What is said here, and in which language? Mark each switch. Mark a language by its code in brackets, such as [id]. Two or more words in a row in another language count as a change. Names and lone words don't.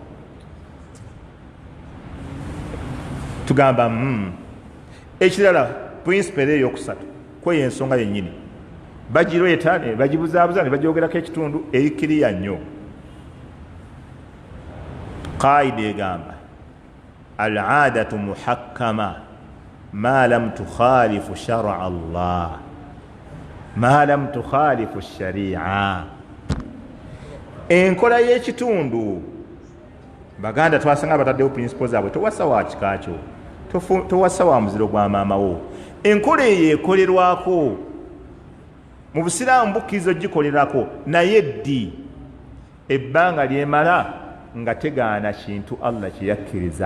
[lg] Tugamba ekirala principle eyokusatu kweyo ensonga yennyini bagireeta ne bagibuzaabuza ne bagyogerako ekitundu erikiriya nnyo. [ar] Qaida egamba العادة محكمة ما لم تخالف شرع الله ما لم تخالف الشريعة. [lg] Enkola y'ekitundu Baganda twasanga bataddewo principles zaabwe, towasa wa kikakyo, towasa wa muziro gwa maama wo. Enkola eyo ekolerwako mu Busiraamu bukkiriza gikolerako, naye ddi ebbanga lyemala nga tegaana kintu Allah kye yakkiriza.